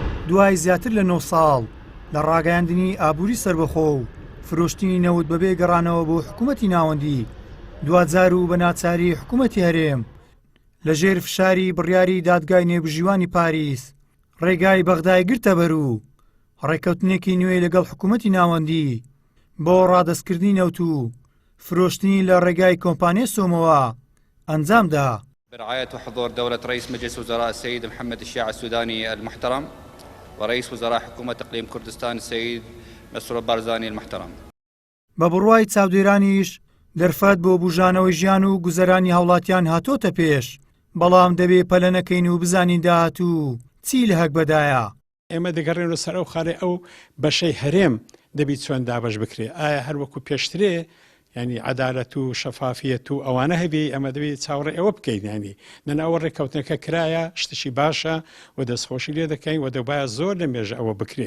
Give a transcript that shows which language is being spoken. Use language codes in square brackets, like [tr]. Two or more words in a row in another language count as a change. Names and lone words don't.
[ckb] دوای زیاتر لە 9 ساڵ لە ڕاگەیاندنی ئابووری سربەخۆ و فرۆشتنی نەوت بەبێ گەڕانەوە بۆ حکوومەتی ناوەندی 2000 و بە ناچاری حکوومەتی هەرێم لەژێر فشاری بڕیاری دادگای نێبژیوانی پاریس ڕێگای بەغدای گرتە بەر و ڕێکەوتنێکی نوێ لەگەڵ حکوومەتی ناوەندی بۆ ڕادەستکردنی نەوت و فرۆشتنی لە ڕێگای کۆمپانیای سۆمەوە ئەنجامدا. [ar] برعاية وحضور دولة رئيس مجلس وزراء السيد محمد الشيع السوداني المحترم ورئيس وزراء حكومة إقليم كردستان السيد مسرور بارزاني المحترم. [ckb] بە بڕوای چاودێرانیش دەرفەت بۆ بوژانەوەی ژیان و گوزەرانی هاوڵاتیان هاتۆتە پێش، بەڵام دەبێ پەلە نەکەین و بزانین داهاتوو چی لە هەک بەدایە. ئێمە دەگەڕێنەوە سەر ئەو خارێ ئەو بەشەی هەرێم دەبی چۆن دابش بکرێ، ئایا هەروەکو پێشترێ ینی عدالەت و شەفافیەت و ئەوانە هەبی ئەمە دەبێت چاوەڕێ ئەوە بکەین، ینی نەناوە ڕێککەوتنەکە کرایە شتشی باشە و دەستخۆشی لێ دەکەین و دەبایە زۆر لە مێژە ئەوە بکرێ.